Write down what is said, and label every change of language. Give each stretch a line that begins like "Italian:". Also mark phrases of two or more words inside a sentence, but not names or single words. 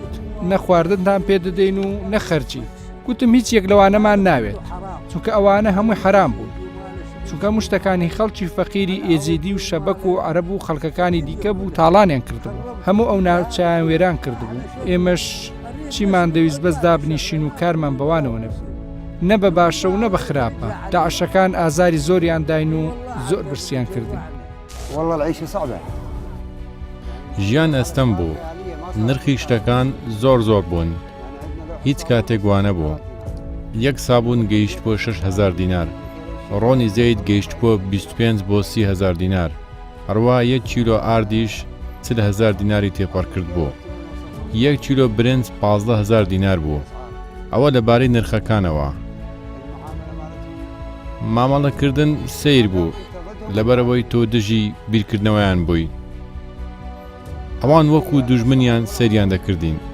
Central Kurdish: نەخواردنتان پێ دەدەین و نەخەرجی گوتم هیچ یەک لەوانەمان ناوێت چونکە ئەوانە هەمووی حرام بوون چونکە مشتەکانی خەڵکی فەقیری ئێزیدی و شەبەک و عەرەب و خەڵکەکانی دیکە بوو تاڵانیان کردبوو هەموو ئەو ناوچیان وێران کردبوو ئێمەش چیمان دەویست بەس دابنیشین و کارمان بەوانەوە نەبوو نە بە باشە و نە بە خراپە داعشەکان ئازاری زۆریان داین و زۆر برسیان کردین
Arabic: والله العيشة صعبة
Central Kurdish: ژیان ئەستەم بوو نرخی شتەکان زۆر بوون هیچ کاتێک وانە بوو یەک سابوون گەیشت بۆ 6,000 دینار ڕۆنی زەید گەیشت بۆ 25 بۆ 30,000 دینار هەروە 1 کیلۆ ئاردیش 40,000 دیناری تێپەڕ کرد بوو 1 کیلۆ برنج 15,000 دینار بوو ئەوە لەبارەی نرخەکانەوە مامەڵەکردن سیر بوو لەبەرەوەی تۆ دژی بیرکردنەوەیان بووی ئەوان وەکو دوژمنیان سەریان دەکردین